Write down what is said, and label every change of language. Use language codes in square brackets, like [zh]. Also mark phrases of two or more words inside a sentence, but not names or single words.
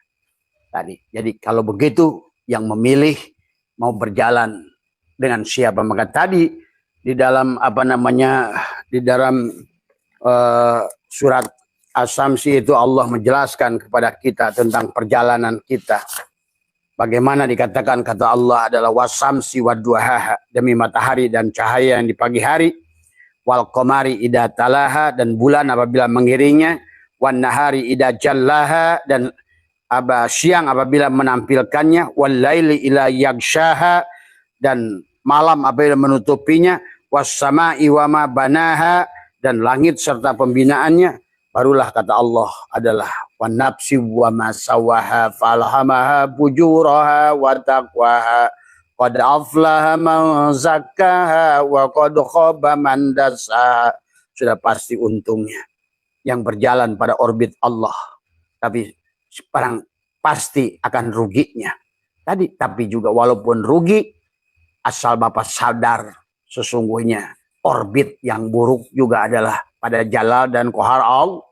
[id] Jadi kalau begitu, yang memilih mau berjalan dengan siapa, maka tadi di dalam di dalam surat As-Samsi itu Allah menjelaskan kepada kita tentang perjalanan kita. Bagaimana dikatakan kata Allah adalah [ar] والشمس وضحاها, [id] demi matahari dan cahaya yang di pagi hari, [ar] والقمر إذا تلاها, [id] dan bulan apabila mengiringnya, [ar] والنهار إذا جلاها, [id] dan siang apabila menampilkannya, [ar] والليل إذا يغشاها, [id] dan malam apabila menutupinya, [ar] والسماء وما بناها, [id] dan langit serta pembinaannya. Barulah kata Allah adalah [ar] ونفس وما سواها فألهمها فجورها وتقواها قد أفلح من زكاها وقد خاب من دساها. [id] Sudah pasti untungnya yang berjalan pada orbit Allah, tapi sekarang pasti akan ruginya. Tapi juga walaupun rugi, asal Bapak sadar sesungguhnya orbit yang buruk juga adalah pada jalal dan qahar Allah.